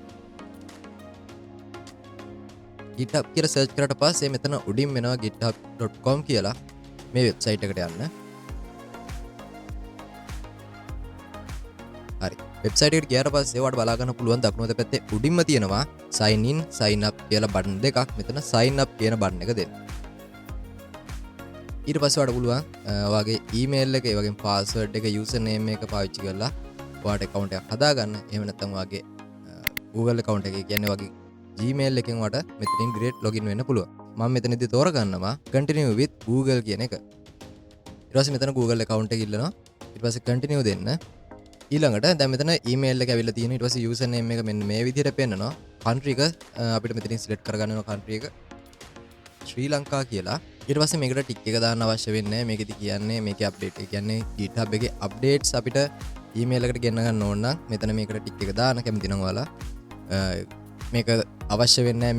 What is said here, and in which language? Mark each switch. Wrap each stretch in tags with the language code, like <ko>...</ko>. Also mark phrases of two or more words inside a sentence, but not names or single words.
<si>GitHub කියලා search කරාට පස්සේ මෙතන උඩින් වෙනවා github.com කියලා මේ වෙබ්සයිට් එකට යන්න. හරි. වෙබ්සයිට් එකට ගියාට පස්සේ ඔයාලට බලා ගන්න පුළුවන් දකුණු අත පැත්තේ උඩින්ම තියෙනවා</si> <en>sign in sign up</en> <si>කියලා බටන් දෙකක්. මෙතන</si> <en>sign up</en> <si>කියන බටන් එක දෙන්න. ඊට පස්සේ ඔයාලට පුළුවන් ඔයාගේ email එක, ඒ වගේම password එක, username එක පාවිච්චි කරලා ඔයාලට account එකක් හදාගන්න. එහෙම නැත්නම් ඔයාගේ</si> <en>Google account</en> <si>එක කියන්නේ ඔයාගේ Gmail එකෙන් ඔයාලට මෙතනින්</si> <en>direct login</en> <si>වෙන්න පුළුවන්. මම මෙතනදී තෝරගන්නවා</si> <en>continue with Google</en> <si>කියන එක. ඊට පස්සේ මෙතන</si> <en>Google account</en> <si>එක ඉල්ලනවා. ඊට පස්සේ continue දෙන්න. ඊළඟට දැන් මෙතන ඊමේල් එක ඇවිල්ලා තියෙනවා. ඊට පස්සේ</si> <en>user name</en> <si>එක මෙන්න මේ විදිහට පෙන්නනවා. country එක අපිට මෙතනින් සිලෙක්ට් කරගන්න වෙනවා. country එක ශ්‍රී ලංකා කියලා. ඊට පස්සේ මේකට ටික් එක දාන්න අවශ්‍ය වෙන්නේ නැහැ. මේකෙදි කියන්නේ මේකේ අප්ඩේට් එක කියන්නේ GitHub එකේ අප්ඩේට්ස් අපිට ඊමේල් එකට ගෙන්න ගන්න ඕන නම් මෙතන මේකට ටික් එක දාන්න කැමති නම් ඔයාලා මේක අවශ්‍ය වෙන්නේ නැහැ.</si>